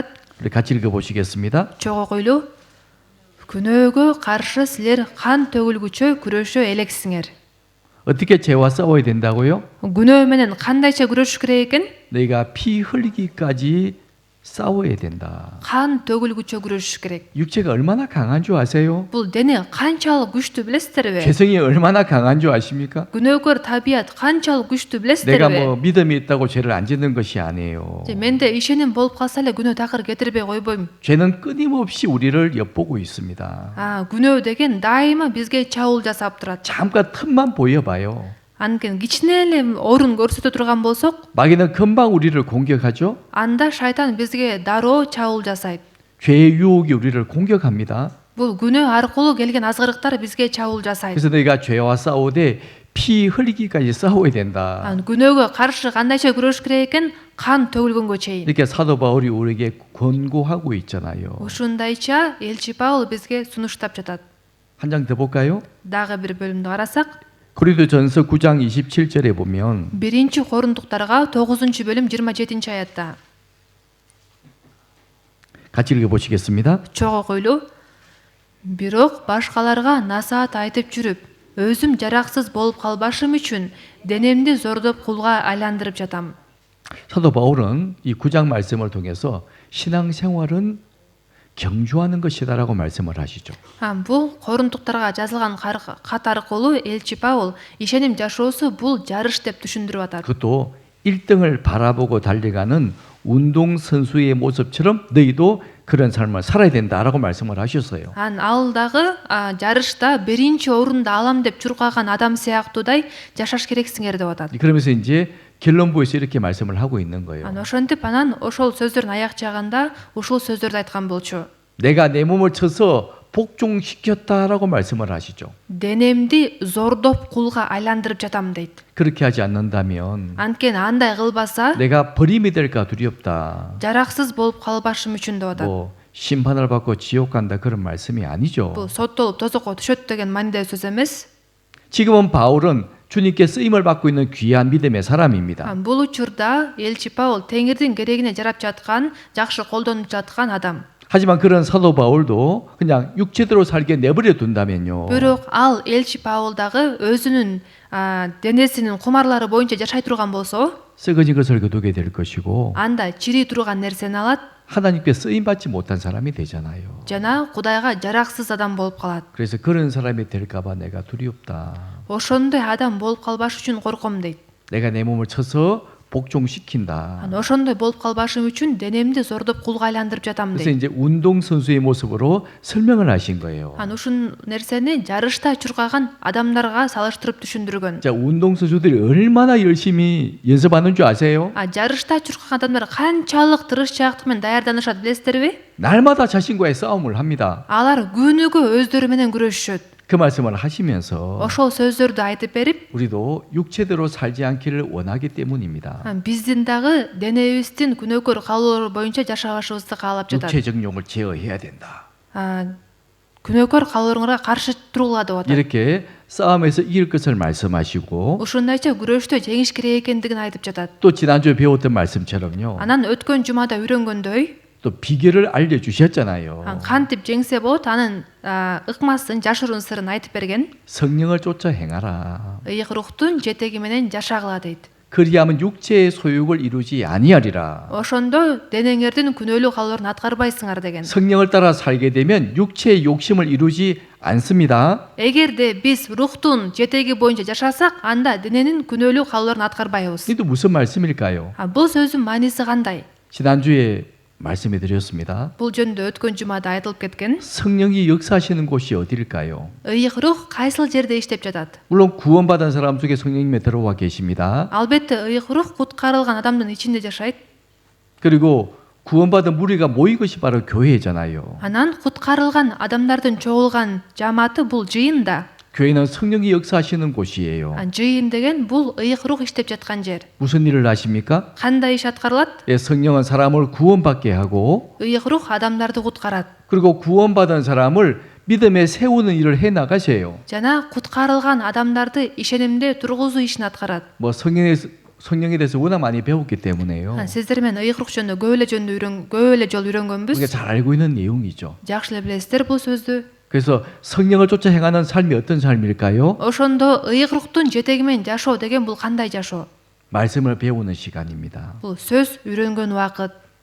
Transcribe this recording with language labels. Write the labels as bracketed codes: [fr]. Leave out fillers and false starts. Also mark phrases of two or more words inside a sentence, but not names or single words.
[ko] 우리 같이 읽어 보시겠습니다. [ky] Чогуу койлуу. Күнөөгө каршы силер кан төгүлгүчө күрөшө элексиңер. [ko] 어떻게 죄와 싸워야 된다고요? [ky] Күнөө менен кандайча күрөшүш керек экен? [ko] 너희가 피 흘리기까지 싸워야 된다. [ky] қан төгілгүчө күрөшүш керек. [ko] 육체가 얼마나 강한 줄 아세요? [ky] Бул дене канчалык күчтүү билесиздерби? [ko] 죄성이 얼마나 강한 줄 아십니까? [ky] Күнөөкөр табият канчалык күчтүү [ko] 내가 [ky] билесиздерби? [ko] 뭐 믿음이 있다고 죄를 안 짓는 것이 아니에요. [ky] Менде ишеним болуп калса эле күнөө такыр кетирбей койбойм. [ko] 죄는 끊임없이 우리를 엿보고 있습니다. [ky] Күнөө деген дайыма бизге чабуул жасап турат. [ko] 잠깐 틈만 보여봐요. [ky] Анткени кичине эле орун көрсөтө турган болсок, [ko] 마귀는 금방 우리를 공격하죠. [ky] анда шайтан бизге дароо чабуул жасайт. [ko] 죄의 유혹이 우리를 공격합니다. [ky] Бул күнөө аркылуу келген азгырыктар бизге чабуул жасайт. [ko] 그래서 내가 죄와 싸우되 피 흘리기까지 싸워야 된다. [ky] күнөөгө каршы кандайча күрөш керек экен? Кан төгүлгөнгө чейин. [ko] 이렇게 사도 바울이 우리에게 권고하고 있잖아요. [ky] Ушундайча элчи Паул бизге сунуштап жатат. [ko] 한 장 더 볼까요? [ky] Дагы бир бөлүмдү карасак, [ko] 고린도전서 9장 27절에 보면 [ky] 1-Корундуктарга 9-бөлүм 27-аятта. [ko] 같이 읽어보시겠습니다. [ky] Чогуу койлуу. Бирок башкаларга насаат айтып жүрүп, өзүм жараксыз болуп калбашым үчүн денемди зордоп кулга айландырып жатам. [ko] 사도 바울은 이 9장 말씀을 통해서 신앙생활은 경주하는 것이다라고 말씀을 하시죠. [ky] Бул Корундуктарга жазылган кат аркылуу элчи Паул ишеним жашоосу бул жарыш деп түшүндүрүп атат. [ko] 그것도 1등을 바라보고 달려가는 운동선수의 모습처럼 너희도 그런 삶을 살아야 된다라고 말씀을 하셨어요. [ky] Ал дагы жарышта биринчи орунду алам деп чуркаган адам сыяктуудай жашаш керексиңер деп атат. [ko] 그러면서 이제 결론부에서 이렇게 말씀을 하고 있는 거예요. [ky] Ошентип анан ошол сөздөрдүн аяк жагында ушул сөздөрдү айткан болчу. [ko] 내가 내 몸을 쳐서 복종시켰다라고 말씀을 하시죠. [ky] Денемди зордоп кулга айландырып жатам дейт. [ko] 그렇게 하지 않는다면 [ky] Анткени андай кылбаса [ko] 내가 버림이 될까 두렵다. [ky] жараксыз болуп калбашым үчүн деп атат. [ko] 뭐 심판을 받고 지옥 간다 그런 말씀이 아니죠. [ky] Бул соттолуп тозокко түшөт деген маанидеги сөз эмес. [ko] 지금은 바울은 주님께 쓰임을 받고 있는 귀한 믿음의 사람입니다. [ky] Бул учурда элчи Паул Теңирдин керегине жарап жаткан, жакшы колдонуп жаткан адам. [ko] 하지만 그런 사도 바울도 그냥 육체대로 살게 내버려 둔다면요. [ky] Бирок ал элчи Паул дагы өзүнүн денесинин кумарлары боюнча жашай турган болсо, [ko] 썩어진 것을 거두게 될 것이고 [ky] анда чирий турган нерсени алат [ko] 하나님께 쓰임 받지 못한 사람이 되잖아요. [ky] жана Кудайга жараксыз адам болуп калат. [ko] 그래서 그런 사람이 될까봐 내가 두렵다. [ky] Ошондой адам болуп калбаш үчүн корком дейт. [ko] 내가 내 몸을 쳐서 복종시킨다. [ky] Ошондой болуп калбашым үчүн денемди зордоп кулга айландырып жатам [ko] 그래서 [ky] дейт. [ko] 이제 운동선수의 모습으로 설명을 하신 거예요. [ky] Ушул нерсени жарышта чуркаган адамдарга салыштырып түшүндүргөн. [ko] 자, 운동선수들이 얼마나 열심히 연습하는 줄 아세요? [ky] жарышта чуркаган адамдар канчалык тырышчаактык менен даярданышат билесиздерби? [ko] 날마다 자신과의 싸움을 합니다. [ky] Алар күнүгө өздөрү менен күрөшүшөт. [ko] 그 말씀을 하시면서 [ky] Ошол сөздөрдү айтып берип, [ko] 우리도 육체대로 살지 않기를 원하기 때문입니다. [ky] биздин дагы денебиздин күнөөкөр калуулары боюнча жашабашыбызды каалап жатат. [ko] 육체 정욕을 제어해야 된다. [ky] күнөөкөр калууларга каршы турула деп атат. [ko] 이렇게 싸움에서 이길 것을 말씀하시고 [ky] Ушундайча күрөштө жеңиш керек экендигин айтып жатат. [ko] 또 지난주에 배웠던 말씀처럼요. [ky] Анан өткөн жумада үйрөнгөндөй, [ko] 또 비결을 알려주셨잖아요. [ky] кантип жеңсе болот, анын ыкмасын, жашыруун сырын айтып берген. [ko] 성령을 쫓아 행하라. [ky] Ыйык рухтун жетеги менен жашагыла дейт. [ko] 그리하면 육체의 소욕을 이루지 아니하리라. [ky] Ошондо денеңердин күнөөлүү калууларын аткарбайсыңар деген. [ko] 성령을 따라 살게 되면 육체의 욕심을 이루지 않습니다. [ky] Эгерде биз рухтун жетеги боюнча жашасак, анда дененин күнөөлүү калууларын аткарбайбыз. [ko] 이게 무슨 말씀일까요? [ky] Бул сөздүн мааниси кандай? [ko] 지난주에 말씀해 드렸습니다. [ky] Бул жөнүндө өткөн жумада айтылып кеткен. [ko] 성령이 역사하시는 곳이 어디일까요? [ky] Ыйык рух кайсыл жерде иштеп жатат? [ko] 물론 구원받은 사람 속에 성령님이 들어와 계십니다. [ky] Албетте ыйык рух куткарылган адамдын ичинде жашайт. [ko] 그리고 구원받은 무리가 모인 것이 바로 교회잖아요. [ky] Анан куткарылган адамдардын чогулган жамааты бул жыйын да. [ko] 교회는 성령이 역사하시는 곳이에요. [ky] Жыйын деген бул ыйык рух иштеп жаткан жер. [ko] 무슨 일을 하십니까? [ky] Кандай иш аткарылат? [ko] 성령은 사람을 구원받게 하고 [ky] ыйык рух адамдарды куткарат. [ko] 그리고 구원받은 사람을 믿음에 세우는 일을 해 나가세요. [ky] жана куткарылган адамдарды ишенимде тургузуу ишин аткарат. [ko] 뭐 성령에 대해서 워낙 많이 배웠기 때문에요. [ky] Сиздер менен ыйык рух жөнүндө көп эле жол үйрөнгөнбүз. [ko] 우리가 잘 알고 있는 내용이죠. [ky] Жакшы эле билесиздер бул сөздү. [ko] 그래서 성령을 쫓아 행하는 삶이 어떤 삶일까요? [ky] Ошондо ыйык рухтун жетеги менен жашоо деген бул кандай жашоо? [ko] 말씀을 배우는 시간입니다. [ky] Бул сөз үйрөнгөн убакыт.